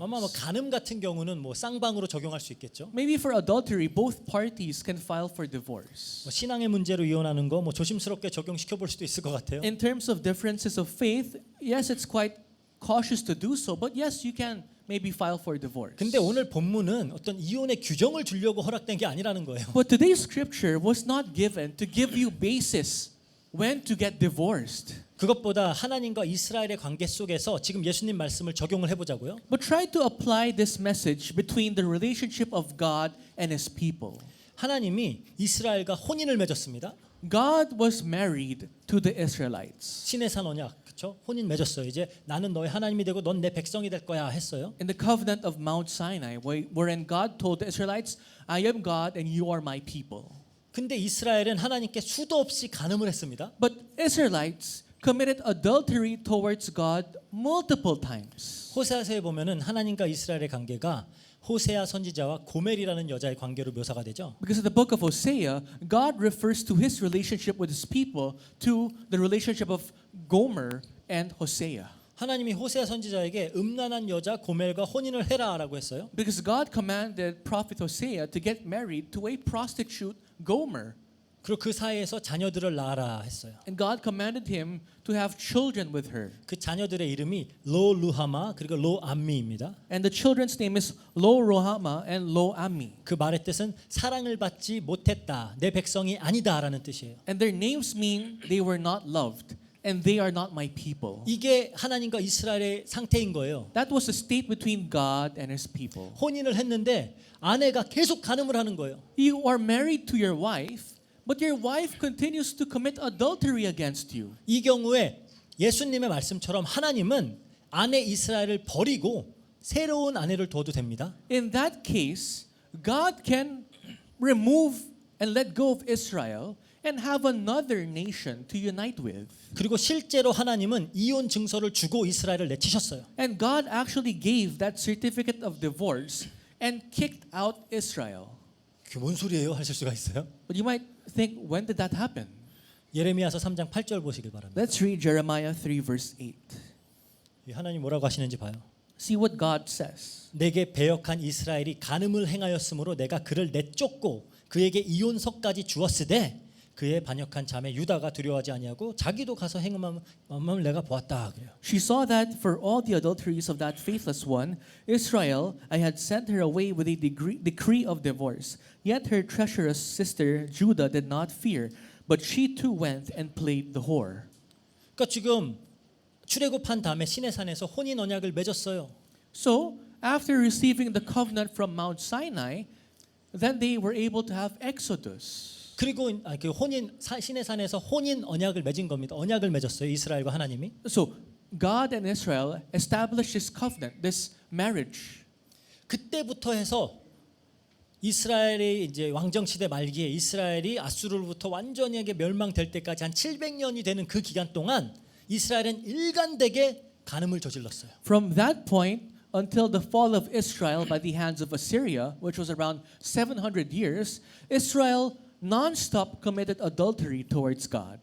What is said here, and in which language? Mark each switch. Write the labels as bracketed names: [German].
[Korean] 아마 뭐 간음 같은 경우는 뭐 쌍방으로 적용할 수 있겠죠. [English] Maybe for adultery, both parties can file for divorce. [Korean] 뭐 신앙의 문제로 이혼하는 거 뭐 조심스럽게 적용시켜 볼 수도 있을 것 같아요. [English] In terms of differences of faith, yes, it's quite cautious to do so, but yes, you can maybe file for divorce. [Korean] 근데 오늘 본문은 어떤 이혼의 규정을 주려고 허락된 게 아니라는 거예요. [English] But today's scripture was not given to give you basis when to get divorced. [Korean] 그것보다 하나님과 이스라엘의 관계 속에서 지금 예수님 말씀을 적용을 해보자고요. [English] But try to apply this message between the relationship of God and His people. [Korean] 하나님이 이스라엘과 혼인을 맺었습니다. [English] God was married to the Israelites. [Korean] 시내산 언약, 그렇죠? 혼인 맺었어요. 이제 나는 너의 하나님이 되고 넌 내 백성이 될 거야 했어요. [English] In the covenant of Mount Sinai, wherein God told the Israelites, I am God and you are my people. [Korean] 근데 이스라엘은 하나님께 수도 없이 간음을 했습니다. [English] But Israelites committed adultery towards God multiple times. [Korean] 호세아서에 보면은 하나님과 이스라엘의 관계가 호세아 선지자와 고멜이라는 여자의 관계로 묘사가 되죠. [English] Because in the book of Hosea, God refers to his relationship with his people to the relationship of Gomer and Hosea. [Korean] 하나님이 호세아 선지자에게 음란한 여자 고멜과 혼인을 해라라고 했어요. [English] Because God commanded prophet Hosea to get married to a prostitute Gomer. [Korean] 그리고 그 사이에서 자녀들을 낳아라 했어요. [English] And God commanded him to have children with her. [Korean] 그 자녀들의 이름이 로 루하마 그리고 로 암미입니다. [English] And the children's name is Lo Ruhamah and Lo Ammi. [Korean] 그 말의 뜻은 사랑을 받지 못했다, 내 백성이 아니다라는 뜻이에요. [English] And their names mean they were not loved and they are not my people. [Korean] 이게 하나님과 이스라엘의 상태인 거예요. [English] That was the state between God and his people. [Korean] 혼인을 했는데 아내가 계속 간음을 하는 거예요. [English] You are married to your wife, but your wife continues to commit adultery against you. [Korean] 이 경우에 예수님의 말씀처럼 하나님은 아내 이스라엘을 버리고 새로운 아내를 둬도 됩니다. [English] In that case, God can remove and let go of Israel and have another nation to unite with. [Korean] 그리고 실제로 하나님은 이혼 증서를 주고 이스라엘을 내치셨어요. [English] And God actually gave that certificate of divorce and kicked out Israel. [Korean] 그게 뭔 소리예요? 하실 수가 있어요. [English] But you might think, when did that happen? [Korean] 예레미야서 3장 8절 보시길 바랍니다. [English] Let's read Jeremiah 3 verse 8. [Korean] 하나님 뭐라고 하시는지 봐요. [English] See what God says. [Korean] 내게 배역한 이스라엘이 간음을 행하였으므로 내가 그를 내쫓고 그에게 이혼서까지 주었으되 그의 반역한 자매 유다가 두려워하지 아니하고 자기도 가서 행음함을 내가 보았다 그래요. [English] She saw that for all the adulteries of that faithless one, Israel, I had sent her away with a decree of divorce. Yet her treacherous sister Judah did not fear, but she too went and played the whore. [Korean] 그러니까 지금 출애굽한 다음에 시내산에서 혼인 언약을 맺었어요. [English] So, after receiving the covenant from Mount Sinai, then they were able to have Exodus. [Korean] 그리고 그 혼인 시내산에서 혼인 언약을 맺은 겁니다. 언약을 맺었어요. 이스라엘과 하나님이. [English] So, God and Israel established this covenant, this marriage. [Korean] 그때부터 해서 이스라엘의 이제 왕정 시대 말기에 이스라엘이 아수르로부터 완전하게 멸망될 때까지 한 700년이 되는 그 기간 동안 이스라엘은 일관되게 간음을 저질렀어요. [English] From that point until the fall of Israel by the hands of Assyria, which was around 700 years, Israel non-stop committed adultery towards God.